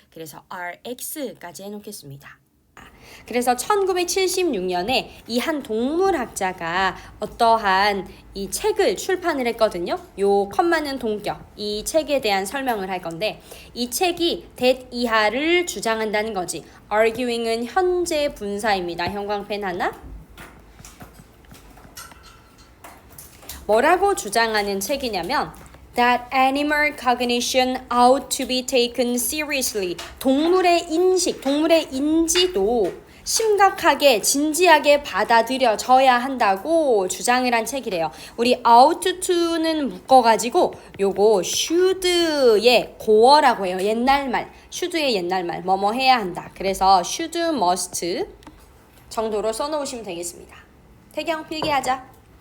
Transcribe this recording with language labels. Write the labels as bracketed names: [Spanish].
[Korean] 그래서 RX까지 해놓겠습니다. 그래서 1976년에 이 한 동물학자가 어떠한 이 책을 출판을 했거든요. 요 컴마는 동격, 이 책에 대한 설명을 할 건데 이 책이 that 이하를 주장한다는 거지. arguing은 현재 분사입니다. 형광펜 하나. 뭐라고 주장하는 책이냐면 [English] That animal cognition ought to be taken seriously. [Korean] 동물의 인식, 동물의 인지도 심각하게 진지하게 받아들여져야 한다고 주장을 한 책이래요. 우리 ought to는 묶어가지고 요거 should의 고어라고 해요. 옛날말, should의 옛날말 뭐뭐 해야 한다. 그래서 should, must 정도로 써놓으시면 되겠습니다. 태경 필기하자.